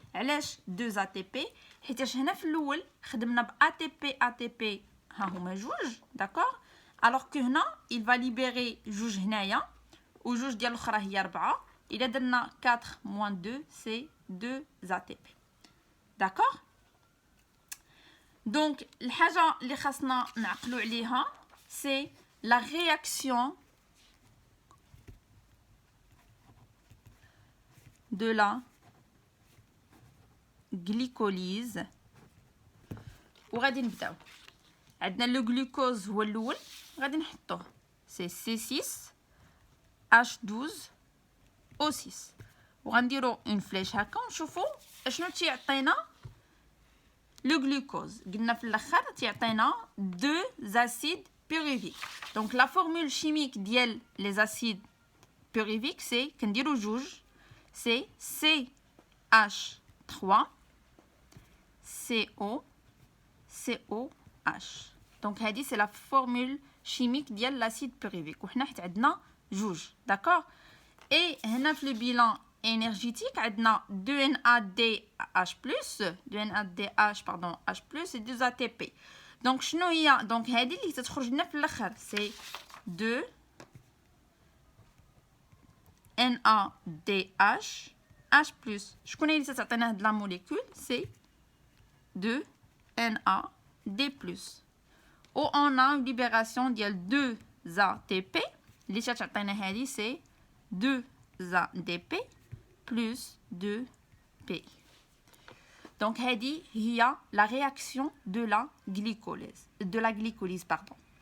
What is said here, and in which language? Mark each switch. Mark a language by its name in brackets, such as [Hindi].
[Arabic] علاش 2 ATP حيت هنا في الاول خدمنا ب ATP ها هما جوج. [French] d'accord? alors que [Arabic] هنا [French] il va libérer [Arabic] جوج هنايا وجوج ديال الاخرى هي 4. [French] il a [Arabic] درنا [French] 4 moins 2 c'est 2 ATP. d'accord? donc [Arabic] الحاجه اللي خاصنا نعقلوا عليها [French] c'est la réaction de la glycolyse. [Arabic] وغادي نبداو عندنا لو جلوكوز هو الاول غادي نحطوه سي C6 H12 O6 وغنديرو اون فليش هكا ونشوفو اشنو تيعطينا لو جلوكوز. قلنا في الاخر تيعطينا 2 acides pyruviques. [French] donc la formule chimique ديال les acides pyruviques c'est [Arabic] كنديرو جوج [French] c'est CH3 COH. donc هذه c'est la formule chimique ديال l'acide pyruvique [Arabic] وحنا حيت عندنا جوج. [French] d'accord? et هنا في le bilan énergétique عندنا 2 NADH+, 2 NADH pardon H+ et 2 ATP. [Arabic] donc شنو هي donc هذه اللي تتخرج لنا في الاخر [French] c'est 2 NADH H+. [Arabic] شكون اللي تعطينا هاد لا موليكول [French] c'est 2 NAD+. و on a une libération ديال 2 ATP [Arabic] اللي تعطينا هذه [French] c'est 2 ADP plus 2 PI. donc هذه هي la réaction de la glycolyse pardon.